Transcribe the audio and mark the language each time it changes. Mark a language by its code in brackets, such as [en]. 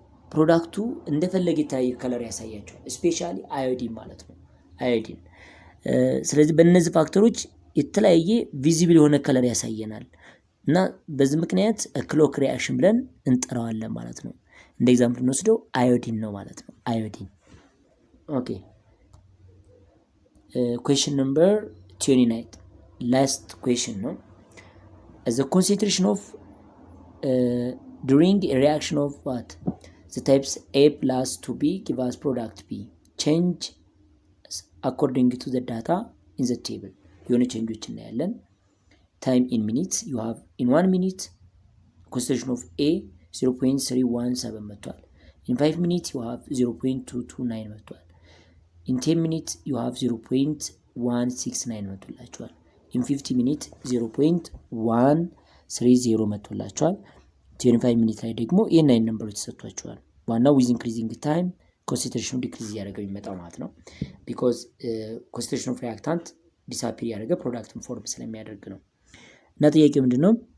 [am] ፕሮዳክቱ እንደፈለገ የተለያየ ከለር ያሳያቸዋል። ስፔሻሊ አዮዲን ማለት ነው። አዮዲን ስለዚህ በእነዚህ ፋክተሮች የተለያየ ቪዚብል የሆነ ከለር ያሳየናል እና በዚህ ምክንያት ክሎክ ሪያክሽን ብለን እንጠራዋለን ማለት ነው። እንደ ኤግዛምፕል እንወስደው አዮዲን ነው ማለት ነው። አዮዲን ኦኬ። ኩዌስችን ነምበር 29 ላስት ኩዌስችን ነው። ዘ ኮንሰንትሬሽን ኦፍ [en] during a reaction of what? The types A plus 2B give us product B. Change according to the data in the table. [am] የሆነ ቼንጆች እናያለን። [en] Time in minutes. You have in 1 minute concentration of A 0.317 [am] መጥቷል። [en] In 5 minutes you have 0.229 መጥቷል። In 10 minutes you have [am] 0.169 መጥቷላችኋል። [en] In 50 minutes [am] 0.130 መጥቷላችኋል። 25 ሚኒት ላይ ደግሞ ይሄን አይነት ነምበሮች ተሰጥቷቸዋል። ዋናው ዊዝ ኢንክሪዚንግ ታይም ኮንሰንትሬሽኑ ዲክሪዝ እያደረገ የሚመጣው ማለት ነው። ቢኮዝ ኮንሰንትሬሽን ኦፍ ሪአክታንት ዲስአፒር ያደረገ ፕሮዳክትን ፎርም ስለሚያደርግ ነው። እና ጥያቄው ምንድነው?